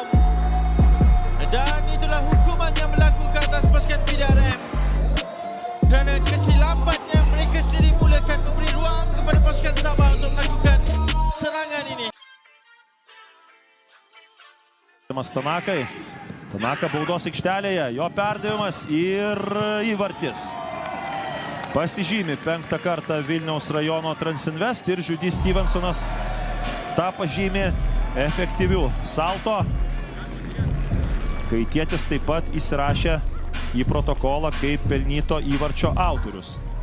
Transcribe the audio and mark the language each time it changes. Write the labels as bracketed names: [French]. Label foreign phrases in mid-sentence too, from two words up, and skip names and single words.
[Malay] Dan itulah hukuman yang berlaku ke atas pasukan PDRM. Kerana kesilapan yang mereka sendiri mulakan memberi ruang kepada pasukan Sabah untuk melakukan serangan ini. [Lithuanian] Tanaka baudos aikštelėje, jo perdavimas ir įvartis. Pasižymi 5. kartą Vilniaus rajono Transinvest ir Žiudys Stevensonas tą pažymi efektyvių salto. Kaitietis taip pat įsirašė į protokolą kaip pelnyto įvarčio autorius.